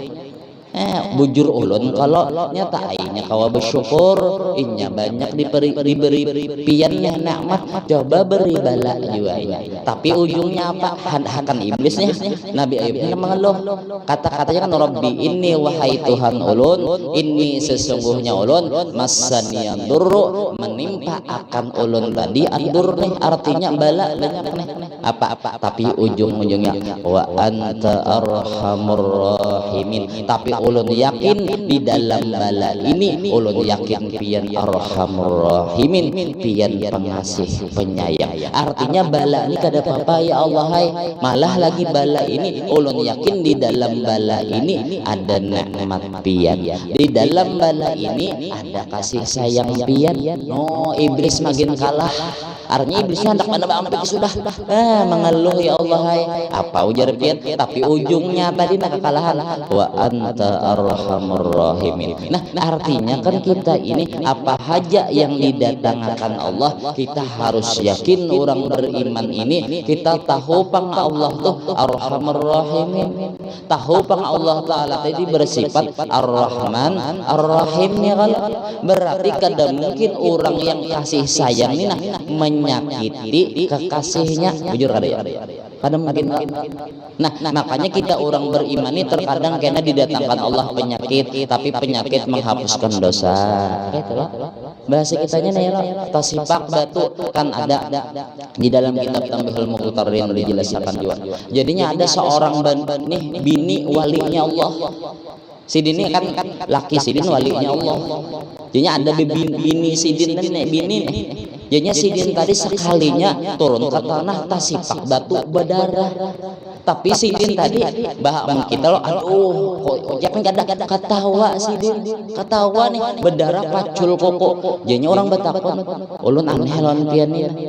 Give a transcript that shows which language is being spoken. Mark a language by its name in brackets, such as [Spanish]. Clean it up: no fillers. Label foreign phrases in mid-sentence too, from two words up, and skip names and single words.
[Banjar] bujur ulun kalau nyata ainya kawa bersyukur inya banyak diberi piannya nikmat coba beri bala juga tapi ujungnya apa akan iblisnya Nabi Ayub mengeluh kata-katanya kan Rabbi ini wahai Tuhan ulun ini sesungguhnya ulun [Arabic] massaniyad durru [Banjar] menimpa akan ulun tadi andur nih artinya bala banyak nih apa tapi ujung-ujungnya [Arabic] wa anta arhamur rahimin [Banjar] tapi ulun yakin di dalam bala ini ulun yakin pian [Arabic] arhamur rahimin [Banjar] pian pengasih penyayang artinya bala ini kada apa-apa [Arabic] ya Allah [Banjar] hai malah lagi bala ini ulun yakin di dalam bala ini ada nikmat pian di dalam bala ini ada kasih sayang pian no iblis makin kalah artinya iblisnya hendak mana bampik sudah mengeluh [Arabic] ya Allah [Banjar] hai apa ujar pian tapi ujungnya tadi nak kekalahan [Arabic] wa anta arhamur rahimin. [Banjar] Nah artinya kan kita ini apa haja yang didatangkan Allah kita harus yakin orang beriman ini kita tahu pang Allah tuh [Arabic] arhamur rahimin [Banjar] tahu pang Allah Ta'ala tadi bersifat [Arabic] ar-Rahman ar-Rahim [Banjar] ya kan berarti kada mungkin orang yang kasih sayang ini menyakiti kekasihnya jujur kada ya kada mungkin. Nah makanya kita orang beriman ini terkadang karena didatangkan Allah penyakit tapi penyakit menghapuskan dosa gitu loh bahasa kitanya nih loh tasipak batu kan ada di dalam kitab Tambihul Mukhtar yang dijelaskan juga jadinya ada seorang nih bini walinya Allah sidin kan laki sidin walinya Allah jadinya ada bini sidin nih bini nih jadinya sidin tadi sekalinya turun ke tanah tasipak batu berdarah tapi sidin tadi bahkan kita loh aduh kok jangan kada ketawa sidin ketawa nih berdarah pacul koko jadinya orang bertakon ulun aneh lawan pian nih